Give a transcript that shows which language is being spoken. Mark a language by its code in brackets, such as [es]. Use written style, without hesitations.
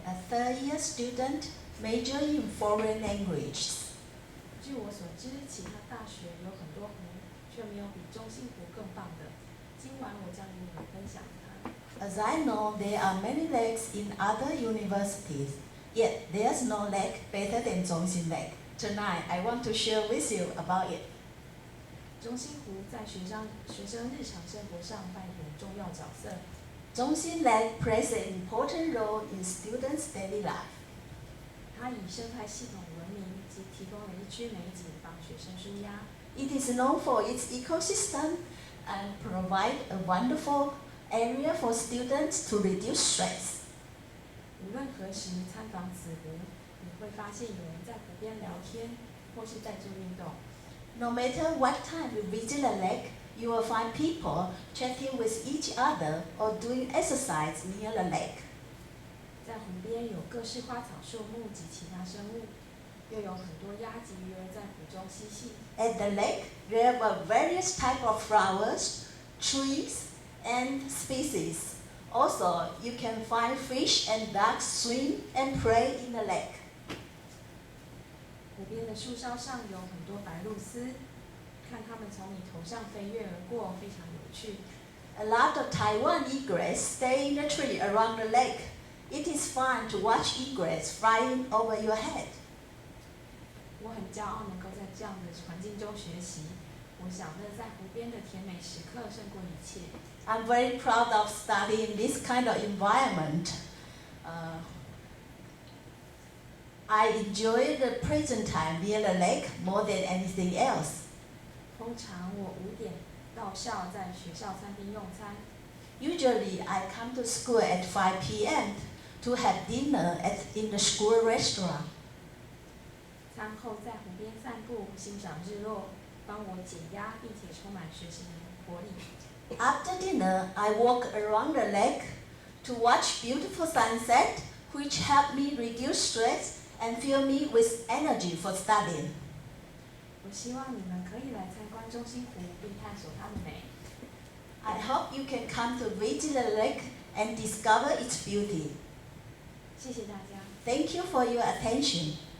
[en] third-year student majoring in foreign languages. [zh] 据我所知，其他大学有很多湖，却没有比中心湖更棒的。今晚我将与你们分享它。 [en] As I know, there are many lakes in other universities, yet there's no lake better than Zhongxin Lake. Tonight, I want to share with you about it. [zh] 中心湖在学生日常生活上扮演重要角色。 [en] Zhongxin Lake plays an important role in students' daily life. [zh] 它以生态系统闻名，及提供了一区美景帮学生舒压。 [en] It is known for its ecosystem and provide a wonderful area for students to reduce stress. [zh] 无论何时参访此湖，你会发现有人在湖边聊天，或是在做运动。 [en] No matter what time you visit a lake, you will find people chatting with each other or doing exercise near the lake. [zh] 在湖边有各式花草树木及其他生物，又有很多鸭及鱼儿在湖中嬉戏。 [en] At the lake, there were various types of flowers, trees, and species. Also, you can find fish and ducks swim and play in the lake. [zh] 湖边的树梢上有很多白鹭鸶，看它们从你头上飞跃而过，非常有趣。 [en] A lot of Taiwan egrets stay in the tree around the lake. It is fun to watch egrets flying over your head. [zh] 我很骄傲能够在这样的环境中学习。我想乐在湖边的甜美时刻胜过一切。 [en] I'm very proud of studying this kind of environment. I enjoy the present time near the lake more than anything else. [zh] 通常我5点到校，在学校餐厅用餐。 [en] Usually, I come to school at 5 p.m. to have dinner in the school restaurant. [zh] 餐后在湖边散步，欣赏日落，帮我解压，并且充满学习的活力。 [en] After dinner, I walk around the lake to watch beautiful sunset, which help me reduce stress and fill me with energy for studying. [zh] 我希望你们可以来参观中心湖，并探索它的美。 [en] I hope you can come to visit the lake and discover its beauty. [zh] 谢谢大家。 [en] Thank you for your attention.